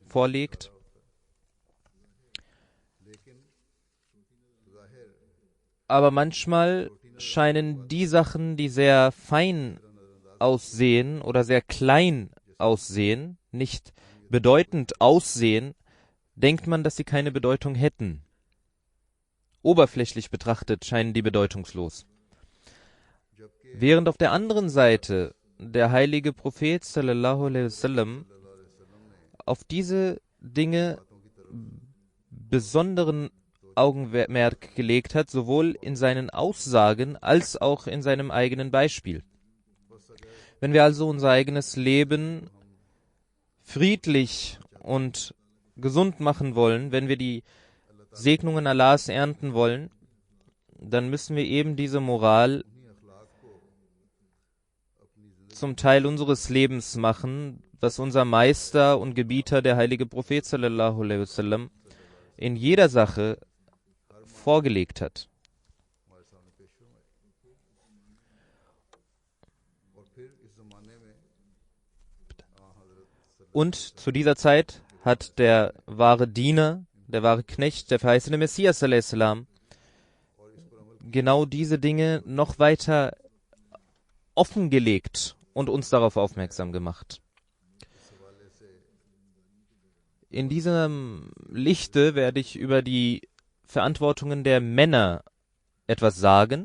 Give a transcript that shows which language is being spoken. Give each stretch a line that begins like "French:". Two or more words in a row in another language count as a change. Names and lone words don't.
German: Aber manchmal scheinen die Sachen, die sehr fein aussehen oder sehr klein aussehen, nicht bedeutend aussehen, denkt man, dass sie keine Bedeutung hätten. Oberflächlich betrachtet scheinen die bedeutungslos. Während auf der anderen Seite der heilige Prophet
Arabic: صلى الله عليه وسلم
German: auf diese Dinge besonderen Augenmerk gelegt hat, sowohl in seinen Aussagen als auch in seinem eigenen Beispiel. Wenn wir also unser eigenes Leben friedlich und gesund machen wollen, wenn wir die Segnungen Allahs ernten wollen, dann müssen wir eben diese Moral zum Teil unseres Lebens machen, was unser Meister und Gebieter, der heilige Prophet
Arabic: صلى الله عليه وسلم,
German: in jeder Sache vorgelegt hat. Und zu dieser Zeit hat der wahre Diener, der wahre Knecht, der verheißene Messias
Arabic: صلى الله عليه وسلم,
German: genau diese Dinge noch weiter offengelegt und uns darauf aufmerksam gemacht. In diesem Lichte werde ich über die Verantwortungen der Männer etwas sagen.